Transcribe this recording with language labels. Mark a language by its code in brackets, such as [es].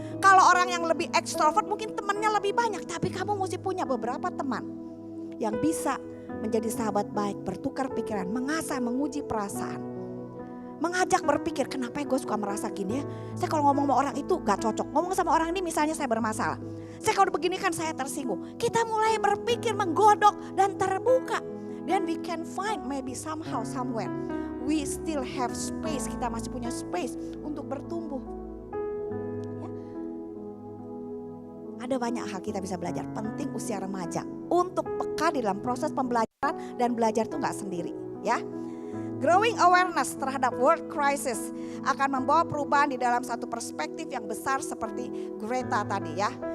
[id] Kalau orang yang lebih ekstrovert mungkin temannya lebih banyak. Tapi kamu mesti punya beberapa teman yang bisa menjadi sahabat baik, bertukar pikiran, mengasah, menguji perasaan. Mengajak berpikir, kenapa gue suka merasa gini ya. Saya kalau ngomong sama orang itu gak cocok. Ngomong sama orang ini misalnya saya bermasalah. Saya kalau begini kan saya tersinggung. Kita mulai berpikir, menggodok dan terbuka. [en] Then we can find maybe somehow, somewhere. We still have space, [id] kita masih punya space untuk bertumbuh. Ya. Ada banyak hal kita bisa belajar. Penting usia remaja untuk peka di dalam proses pembelajaran dan belajar itu gak sendiri. Ya, growing awareness terhadap world crisis akan membawa perubahan di dalam satu perspektif yang besar seperti Greta tadi ya.